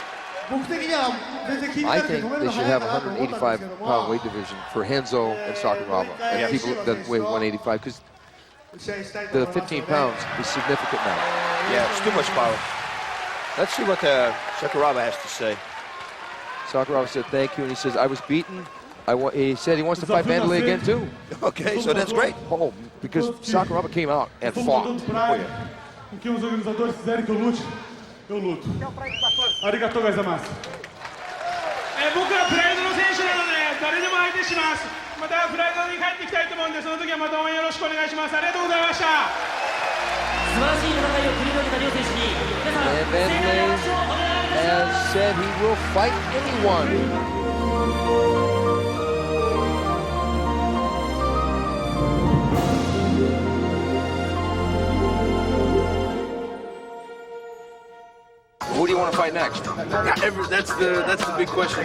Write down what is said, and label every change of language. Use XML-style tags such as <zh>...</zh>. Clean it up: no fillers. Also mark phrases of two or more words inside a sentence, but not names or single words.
<en>I think they should have a 185-pound weight division for Renzo and Sakuraba, and people that weigh 185, because the 15 pounds is significant now. Yeah, it's too much power. Let's see what Sakuraba has to say. Sakuraba said thank you, and he says, I was beaten. He said he wants to fight Wanderlei again, too. Okay, so that's great. Oh, because Sakuraba came out and fought. Oh, yeah.</en> <pt>Eu luto.</pt> <ja>ありがとうございます. 僕はプライドの選手なので誰でも相手します。またプライドに帰ってきたいと思うんで、その時はまた応援よろしくお願いします。ありがとうございました。素晴らしい戦いを繰り広げた両選手に皆さん盛大な拍手をお願いします。</ja> <en>Has said he will fight anyone. Who do you want to fight next? That's the big question.</en>